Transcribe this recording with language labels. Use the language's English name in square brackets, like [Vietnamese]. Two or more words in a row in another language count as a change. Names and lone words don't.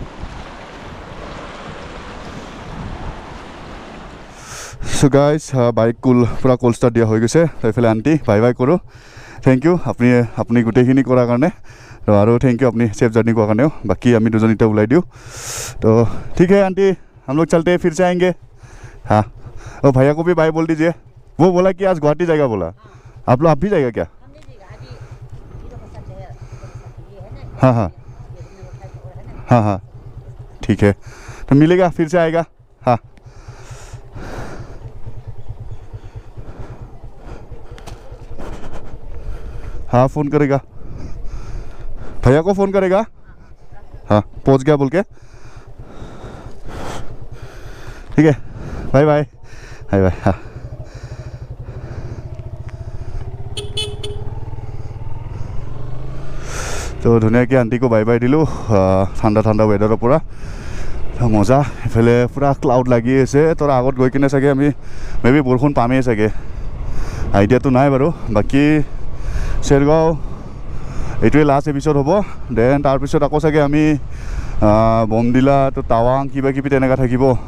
[English] so guys [Assamese] বাইক পূৰা [English] cold start [Assamese] দিয়া হৈ গৈছে তো এইফালে আণ্টি [English] bye bye [Assamese] কৰোঁ [English] thank you [Assamese] আপুনি গোটেইখিনি কৰাৰ কাৰণে আৰু [English] thank you [Assamese] আপুনি [English] safe journey [Assamese] কৰাৰ কাৰণেও বাকী আমি দুজন এতিয়া ওলাই দিওঁ তো [Hindi] ঠিক है आंटी हम लोग चलते हैं फिर से आएंगे हाँ और भैया को भी बाय बोल दीजिए वो बोला कि आज गुवाहाटी जाएगा बोला आप भी जाएगा क्या हाँ हाँ हाँ हाँ ठीक है तो मिलेगा फिर से आएगा हाँ हाँ फ़ोन करेगा भैया को फ़ोन करेगा हाँ पहुँच गया बोल के ठीक है बाय बाय हाँ [Assamese] তো ধুনীয়াকৈ আণ্টিকো [English] bye bye [Assamese] দিলোঁ ঠাণ্ডা ৱেডাৰৰ পৰা মজা ইফালে পূৰা ক্লাউড লাগি আছে তোৰ আগত গৈ কিনে চাগে আমি মেবি বৰষুণ পামেই চাগে আইডিয়াটো নাই বাৰু বাকী চেৰগাঁও এইটোৱে [English] last episode [Assamese] হ'ব দেন তাৰপিছত আকৌ চাগে আমি বমডিলা তো টাৱাং কিবা কিবি তেনেকুৱা থাকিব